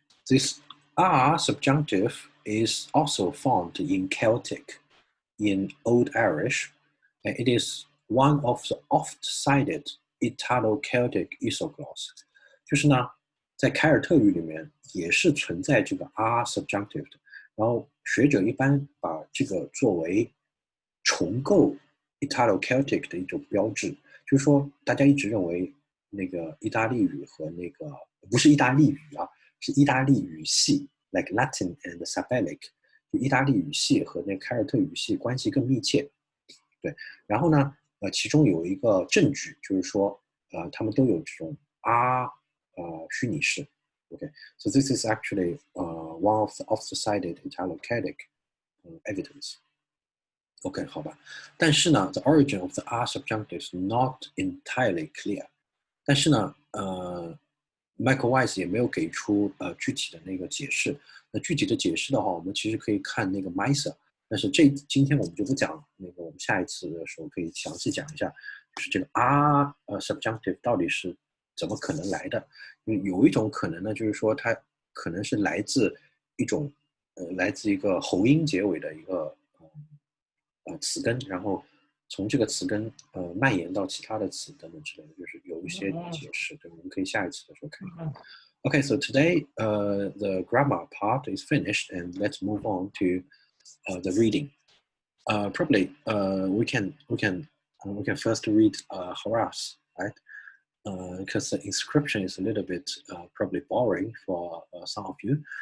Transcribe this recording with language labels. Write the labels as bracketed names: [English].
[English] This R subjunctive is also found in Celtic, in Old Irish, and it is one of the oft-cited Italo-Celtic isogloss. [Chinese] 就是呢，在凯尔特语里面也是存在这个 r subjunctive 的，然后学者一般把这个作为重构 Italo-Celtic 的一种标志，就是说大家一直认为那个意大利语和那个不是意大利语啊，是意大利语系 ， [English] like Latin and Sabellic， [Chinese] 就意大利语系和那凯尔特语系关系更密切。对，然后呢，其中有一个证据就是说，他们都有这种 r 虚拟式。 [English] Okay, so this is actually one of the oft-cited Italo-Celtic evidence. OK， [Chinese] 好吧，但是呢 [English] ，the origin of the R subjunctive is not entirely clear。 [Chinese] 但是呢，Michael Weiss 也没有给出具体的那个解释。那具体的解释的话，我们其实可以看那个 Miser， 但是今天我们就不讲那个，我们下一次的时候可以详细讲一下，就是这个 R subjunctive 到底是怎么可能来的？因为有一种可能呢，就是说它可能是来自一种来自一个喉音结尾的一个词根，然后从这个词根蔓延到其他的词等等之类的，就是有一些解释。对，我们可以下一次的时候看。 [English] Okay, so today the grammar part is finished, and let's move on to the reading. Probably we can first read Horace, right? Because the inscription is a little bit probably boring for some of you.